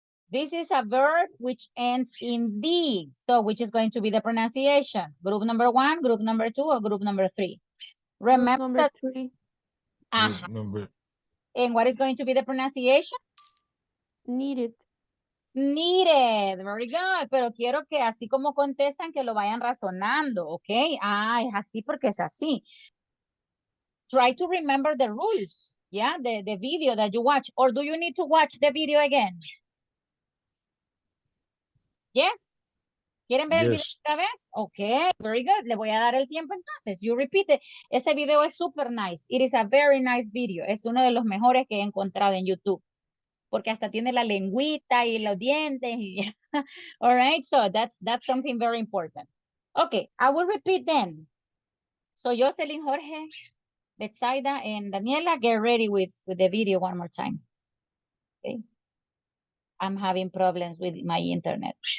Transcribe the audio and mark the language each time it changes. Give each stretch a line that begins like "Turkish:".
English: This is a verb which ends in D. So which is going to be the pronunciation? Group number 1, group number 2, or group number 3? Remember Number that. 3. And what is going to be the pronunciation? Needed. Needed, very good,
Spanish: pero quiero que así como contestan, que lo vayan razonando, ¿ok? Es así porque es así.
English: Try to remember the rules, yeah, the video that you watch, or do you need to watch the video again? Yes?
Spanish: ¿Quieren ver el video otra vez?
English: Ok, very good.
Spanish: Le voy a dar el tiempo entonces.
English: You repeat it.
Spanish: Este video es super nice.
English: It is a very nice video.
Spanish: Es uno de los mejores que he encontrado en YouTube. Porque hasta tiene la lengüita y los dientes.
English: All right, so that's something very important. Okay, I will repeat then. So Jocelyn, Jorge, Betsaida, and Daniela, get ready with the video one more time. Okay. I'm having problems with my internet.